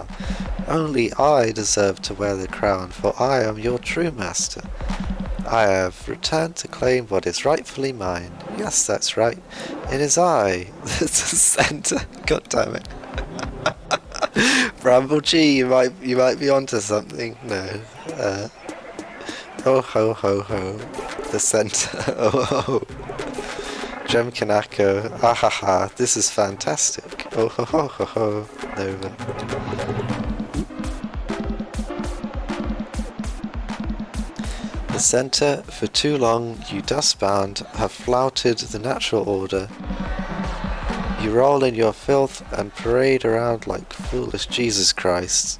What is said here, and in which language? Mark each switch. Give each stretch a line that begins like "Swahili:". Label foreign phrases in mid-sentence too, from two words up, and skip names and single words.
English: Only I deserve to wear the crown, for I am your true master. I have returned to claim what is rightfully mine. Yes, that's right. It is I, the center. God damn it. Bramble G, you might be onto something. No. Oh ho ho ho. The center. Oh ho. Gem Kanako. Ah ha ha. This is fantastic. Oh ho ho ho ho. Nova. The center, for too long, you dustbound, have flouted the natural order. You roll in your filth and parade around like foolish Jesus Christ.